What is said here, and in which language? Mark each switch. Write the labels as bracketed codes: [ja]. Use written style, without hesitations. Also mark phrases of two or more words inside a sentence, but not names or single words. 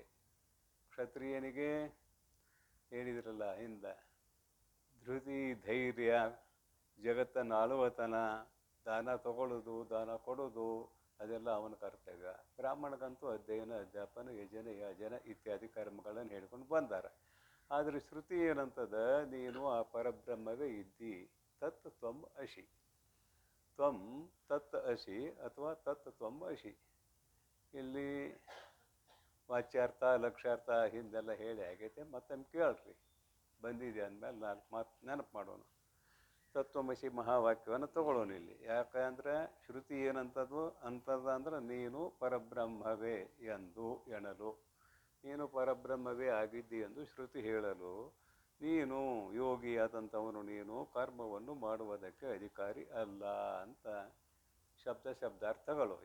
[kn] ಕ್ಷತ್ರಿಯನಿಗೆ ಹೇಳಿದ್ರಲ್ಲ ಹಿಂದೆ, ಧೃತಿ, ಧೈರ್ಯ, ಜಗತ್ತನ್ನು ಆಳುವತನ, ದಾನ ತಗೊಳ್ಳೋದು, ದಾನ ಕೊಡೋದು, ಅದೆಲ್ಲ ಅವನ ಕರ್ತವ್ಯ. ಬ್ರಾಹ್ಮಣಗಂತೂ ಅಧ್ಯಯನ, ಅಧ್ಯಾಪನ, ಯಜನ, ಯಾಜನ ಇತ್ಯಾದಿ ಕರ್ಮಗಳನ್ನು ಹೇಳ್ಕೊಂಡು ಬಂದಾರೆ. ಆದರೆ ಶ್ರುತಿ ಏನಂತದ, ನೀನು ಆ ಪರಬ್ರಹ್ಮವೇ ಇದ್ದಿ, [sa] ತತ್ ತ್ವಂ ಅಸಿ. ತ್ವಂ ತತ್ ಅಸಿ ಅಥವಾ ತತ್ ತ್ವಂ ಅಸಿ. [kn] ಇಲ್ಲಿ ವಾಚ್ಯಾರ್ಥ ಲಕ್ಷ್ಯಾರ್ಥ ಹಿಂದೆಲ್ಲ ಹೇಳಿ ಆಗೈತೆ, ಮತ್ತೊಮ್ಮೆ ಕೇಳ್ರಿ. ಬಂದಿದೆ ಅಂದಮೇಲೆ 4 ಮಾತು ನೆನಪು ಮಾಡೋಣ. ತತ್ವಮಸಿ ಮಹಾವಾಕ್ಯವನ್ನು ತಗೊಳ್ಳೋಣ ಇಲ್ಲಿ. ಯಾಕಂದರೆ ಶ್ರುತಿ ಏನಂತದ್ದು ಅಂದ್ರೆ ನೀನು ಪರಬ್ರಹ್ಮವೇ ಎಂದು ಎಣಲು, ನೀನು ಪರಬ್ರಹ್ಮವೇ ಆಗಿದ್ದಿ ಎಂದು ಶ್ರುತಿ ಹೇಳಲು, ನೀನು ಯೋಗಿಯಾದಂಥವನು, ನೀನು ಕರ್ಮವನ್ನು ಮಾಡುವುದಕ್ಕೆ ಅಧಿಕಾರಿ ಅಲ್ಲ ಅಂತ ಶಬ್ದಾರ್ಥಗಳು.